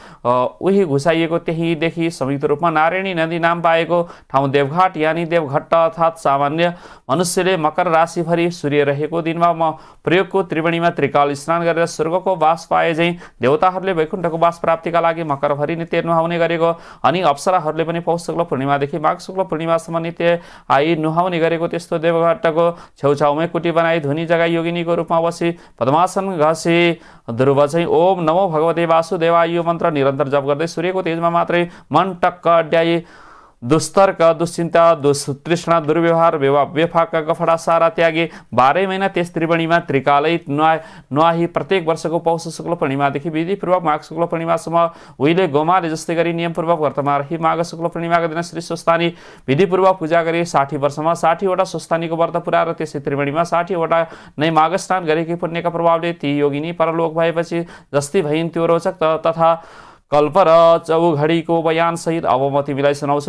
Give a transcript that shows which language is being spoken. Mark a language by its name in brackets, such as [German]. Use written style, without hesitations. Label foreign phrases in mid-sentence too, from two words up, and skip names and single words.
[Nepali] उही घुसाइएको त्यहीदेखि संयुक्त रूपमा नारायणी नदी नाम पाएको ठाउँ देवघाट यानी देवघट्ट अर्थात् सामान्य मनुष्यले मकर राशिभरि सूर्य रहेको दिनमा प्रयोगको त्रिवेणीमा त्रिकाल स्नान गरेर स्वर्गको वास पाए झैँ देवताहरूले वैकुण्ठको वास प्राप्तिका लागि मकरभरि नित्य नुहाउने गरेको अनि अप्सराहरूले पनि पौष शुक्ल पूर्णिमादेखि माघ शुक्ल पूर्णिमासम्म नित्य आई नुहाउने गरेको त्यस्तो देवघट्टको छेउछाउमै कुटी बनाई धुनी जग्गा योगिनीको रूपमा बसी पद्मासन घसे ध्रुव चाहिँ [Sanskrit] ओम नमो भगवते वासुदेवाय [Nepali] यो मन्त्र निरन्तर जप गर्दै सूर्यको तेजमा मात्रै मन टक्क अड्याई दुस्तर्क दुश्चिन्ता दुष्तृष्णा दुर्व्यवहार बेफाका गफडा सारा त्यागे 12 महिना त्यस त्रिवेणीमा त्रिकालै नुहाई प्रत्येक वर्षको पौष शुक्ल पूर्णिमादेखि विधिपूर्वक माघ शुक्ल पूर्णिमासम्म उहिले गोमाले जस्तै गरी नियमपूर्वक व्रतमा रही माघ शुक्ल पूर्णिमाका दिन श्री स्वस्थानी विधिपूर्वक पूजा गरी 60 वर्षमा 60 वटा स्वस्थानीको व्रत पुरा र त्यसै त्रिवेणीमा 60 वटा नै माघ स्नान गरेकी पुण्यका प्रभावले ती योगिनी परलोक भएपछि जस्तै भइन् त्यो रोचक तथा कल्प र चौघडीको बयान सहित अब म तिमीलाई सुनाउँछु।